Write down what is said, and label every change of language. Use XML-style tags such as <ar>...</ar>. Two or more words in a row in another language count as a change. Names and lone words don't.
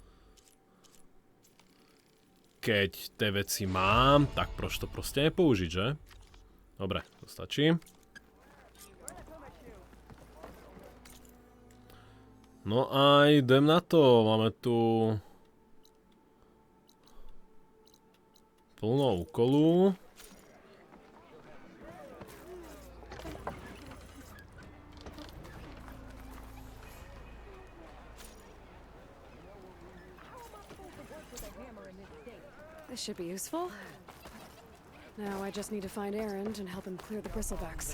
<sk>Keď tie veci mám, tak proč to proste nepoužiť, že? Dobre, to stačí. No a idem na to. Máme tu... plno úkolu.</sk> <en>This should be useful. Now I just need to find Erend and help him clear the bristlebacks.</en>